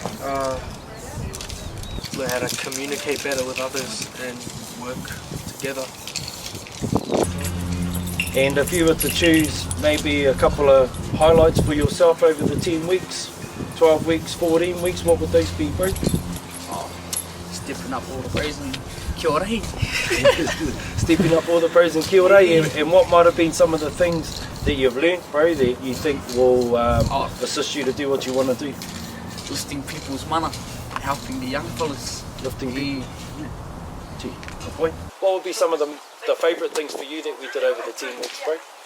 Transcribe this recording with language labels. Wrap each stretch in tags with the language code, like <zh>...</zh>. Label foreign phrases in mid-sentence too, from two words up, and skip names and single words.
<en>Learn how to communicate better with others and work together. And if you were to choose maybe a couple of highlights for yourself over the 10 weeks, 12 weeks, 14 weeks, what would those be, bro? Stepping up all the bros and</en> <mi>kia ora.</mi> <en>Stepping up all the bros and</en> <mi>kia ora,</mi> <en>and what might have been some of the things that you've learnt, bro, that you think will assist you to do what you want to do? Lifting people's mana, helping the young fellas. Lifting people. Gee, good point. What would be some of the favourite things for you that we did over the 10 weeks, bro?</en>